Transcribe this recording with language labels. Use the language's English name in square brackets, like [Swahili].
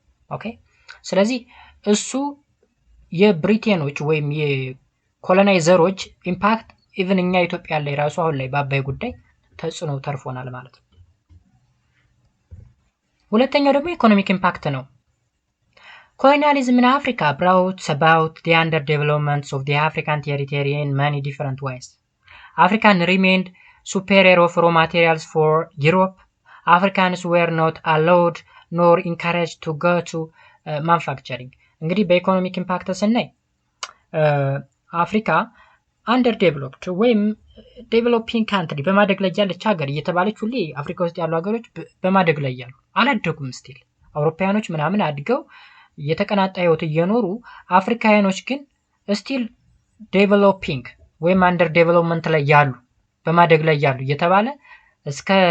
[Amharic] ኦኬ። ስለዚህ እሱ የብሪቴኖች ወይም የኮሎናይዘሮች ኢምፓክት ኢቭን እኛ ኢትዮጵያ ላይ ራሱ አሁን ላይ በአባይ ጉዳይ ተጽዕኖ ተርፎናል ማለት ነው። ሁለተኛው ደግሞ ኢኮኖሚክ ኢምፓክት ነው። [English] ኮሎኒያሊዝም in Africa brought about the underdevelopment of the African territory in many different ways. African remained superior of raw materials for Europe. Africans were not allowed nor encouraged to go to manufacturing. [Amharic] እንግዲህ በኢኮኖሚክ ኢምፓክት ስናይ አፍሪካ አንደር ዴቨሎፕድ ወይም ዴቨሎፒንግ ካንትሪ በማደግ ላይ ያለች ሀገር እየተባለች ሁሌ አፍሪካ ውስጥ ያሉ ሀገሮች በማደግ ላይ ያሉ አላደጉም። ስቲል አውሮፓውያኖች ምናምን አድገው የተቀናጣ ህይወት እየኖሩ አፍሪካውያኖች ግን ስቲል ዴቨሎፒንግ ወይም አንደር ዴቨሎፕመንት ላይ ያሉ በማደግ ላይ ያሉ እየተባለ እስከ